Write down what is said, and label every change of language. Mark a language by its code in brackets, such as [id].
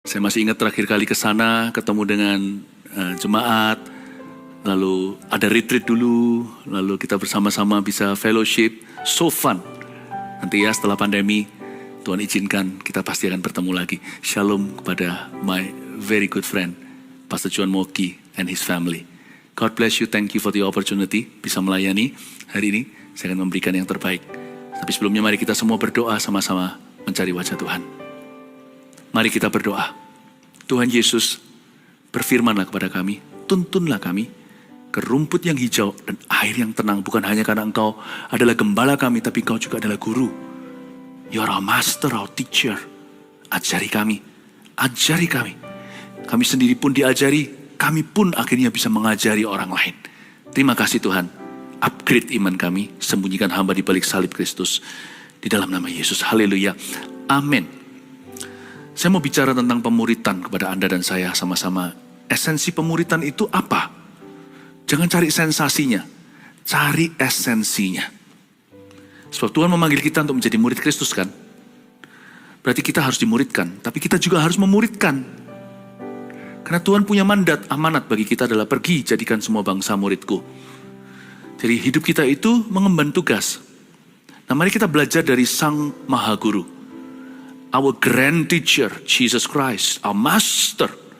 [id] Saya masih ingat terakhir kali ke sana ketemu dengan jemaat, lalu ada retreat dulu, lalu kita bersama-sama bisa fellowship, [en] so fun. [id] Nanti ya setelah pandemi, Tuhan izinkan kita pasti akan bertemu lagi. [en] Shalom kepada my very good friend, Pastor John Moki and his family. God bless you, thank you for the opportunity [id] bisa melayani hari ini. Saya akan memberikan yang terbaik. Tapi sebelumnya mari kita semua berdoa sama-sama mencari wajah Tuhan. Mari kita berdoa. Tuhan Yesus, berfirmanlah kepada kami, tuntunlah kami ke rumput yang hijau dan air yang tenang. Bukan hanya karena Engkau adalah gembala kami, tapi Engkau juga adalah guru. [en] You are our master, our teacher. [id] Ajari kami, ajari kami. Kami sendiri pun diajari, kami pun akhirnya bisa mengajari orang lain. Terima kasih Tuhan. Upgrade iman kami, sembunyikan hamba di balik salib Kristus. Di dalam nama Yesus, haleluya, amin. Saya mau bicara tentang pemuritan kepada Anda dan saya sama-sama. Esensi pemuritan itu apa? Jangan cari sensasinya, cari esensinya. Sebab Tuhan memanggil kita untuk menjadi murid Kristus kan? Berarti kita harus dimuridkan, tapi kita juga harus memuridkan. Karena Tuhan punya mandat, amanat bagi kita adalah pergi jadikan semua bangsa muridku. Jadi hidup kita itu mengemban tugas. Nah mari kita belajar dari Sang Maha Guru. [en] Our grand teacher, Jesus Christ, our master.